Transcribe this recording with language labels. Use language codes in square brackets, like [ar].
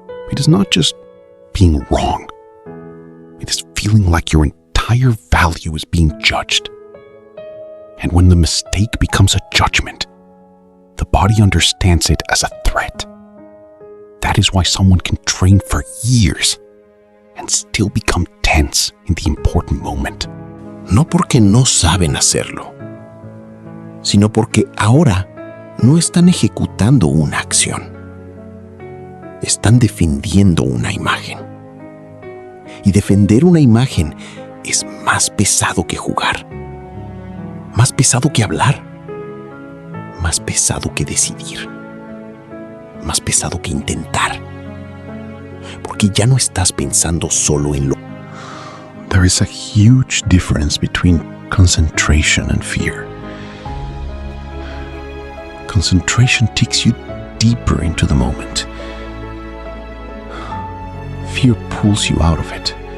[en] It is not just being wrong. It is feeling like your entire value is being judged. And when the mistake becomes a judgment, the body understands it as a threat. That is why someone can train for years and still become tense in the important moment. [es] No porque no saben hacerlo, sino porque ahora no están ejecutando una acción. Están defendiendo una imagen. Y defender una imagen es más pesado que jugar, más pesado que hablar, más pesado que decidir, más pesado que intentar. Porque ya no estás pensando solo en lo... [en] There is a huge difference between concentration and fear. Concentration takes you deeper into the moment. Fear pulls you out of it.